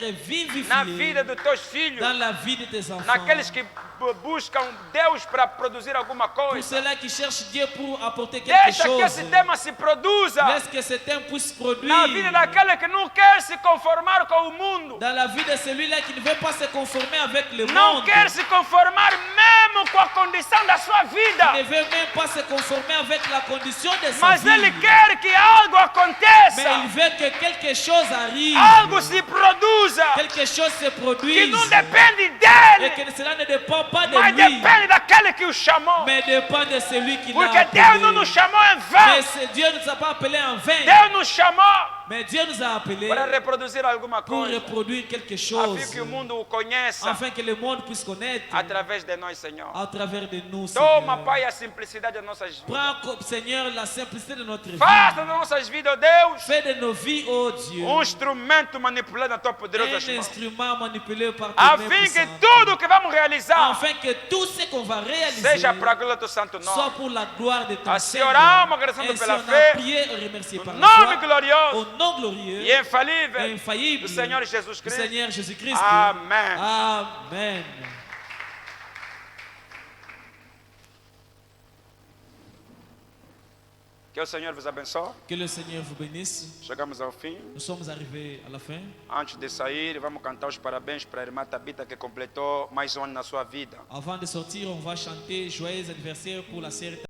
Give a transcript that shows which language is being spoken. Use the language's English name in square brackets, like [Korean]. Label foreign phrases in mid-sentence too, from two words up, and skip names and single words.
[Portuguese] na [French] vivifié [Portuguese] vida dos teus filhos, [French] dans la vie de tes enfants. [Portuguese] naqueles que buscam Deus para produzir alguma [French] Pour [Portuguese] coisa. [French] ceux-là qui cherchent Dieu pour apporter quelque [Portuguese] Deixa que [French] chose. [Portuguese] esse tema se produza [French] Laisse que ce thème puisse produire [Portuguese] na vida daquele que não quer se conformar com o mundo, [French] dans la vie de celui-là qui ne veut pas se conformer avec le [Portuguese] não [French] monde. [Portuguese] quer se conformar mesmo com a condição da sua vida, [French] Ne veut même pas se conformer avec la condition de sa [Portuguese] mas [French] vie. [Portuguese] ele quer que algo [French] Mais [Portuguese] aconteça, [French] il veut que quelque chose arrive. [Portuguese] algo se produza, [French] Quelque chose se [Portuguese] que [French] produise. [Portuguese] não depende [French] Et [Portuguese] dele, [French] que cela ne dépend pas de [Portuguese] mas [French] lui. [Portuguese] depende daquele que o chamou. [French] Mais dépend de celui qui l'a [Portuguese] Porque Deus não [French] appelé. [Portuguese] nos chamou em [French] Mais [Portuguese] vão, [French] Dieu ne nous a pas appelés en vain. [Portuguese] Deus nos chamou [French] Mais Dieu nous a appelés [Portuguese] para reproduzir alguma [French] pour [Portuguese] coisa, [French] reproduire quelque [Portuguese] a [French] chose. [Portuguese] fim que o mundo o conheça [French] Afin que le monde puisse connaître [Portuguese] através de nós, Senhor. [French] à travers de nous, [Portuguese] Toma, [French] Seigneur. [Portuguese] Pai, a simplicidade das nossas vidas. [French] Prends, Seigneur, la simplicité de notre vie. [Portuguese] Faça das nossas vidas, ó Deus, [French] Fais de nos vies, oh Dieu, [Portuguese] instrumento manipulado na tua poderosa [French] un [Portuguese] mão. [French] instrument manipulé par tes [Portuguese] A [French] mains [Portuguese] fim que [French] puissantes. [Portuguese] tudo que vamos realizar [French] Afin que tout ce qu'on va réaliser [Portuguese] seja para a glória do teu santo [French] soit [Portuguese] nome. [French] pour la gloire de ton [Portuguese] Assim [French] Seigneur. [Portuguese] oramos, agradecendo [French] Ainsi [Portuguese] pela [French] on a [Portuguese] fé, [French] prié et remercié par [Portuguese] no [French] la [Portuguese] nome [French] foi, [Portuguese] glorioso [French] au nom glorieux [Portuguese] e infalível [French] et infaillible [Portuguese] do Senhor Jesus [French] du [Portuguese] Cristo. [French] Seigneur Jésus-Christ. [Portuguese] Amém. [French] Amen. [Portuguese] Que o Senhor vos abençoe. [French] Que le Seigneur vous bénisse. [Portuguese] Chegamos ao fim. [French] Nous sommes arrivés à la fin. [Portuguese] Antes de sair, vamos cantar os parabéns para a irmã Tabita, que completou mais um ano na sua vida. [French] Avant de sortir, on va chanter joyeux anniversaire pour la sœur